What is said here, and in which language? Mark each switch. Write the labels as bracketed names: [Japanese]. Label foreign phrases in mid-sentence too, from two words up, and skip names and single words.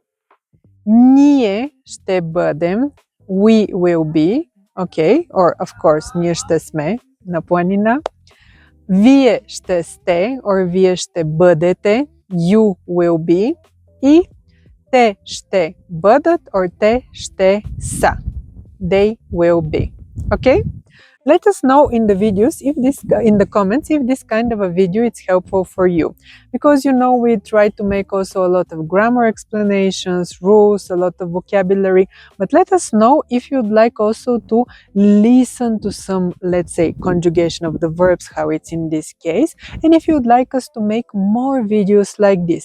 [Bulgarian] Ние ще бъдем, [English] we will be, okay, or of course, [Bulgarian] ние ще сме на планина. Вие ще сте, or вие ще бъдете, [English] you will be. [Bulgarian] И те ще бъдат, or те ще са. [English] They will be. Okay? Let us know in the videos, in the comments, if this kind of a video is helpful for you. because we try to make also a lot of grammar explanations, rules, a lot of vocabulary. But let us know if you'd like also to listen to some, let's say, conjugation of the verbs, how it's in this case, and if you'd like us to make more videos like this.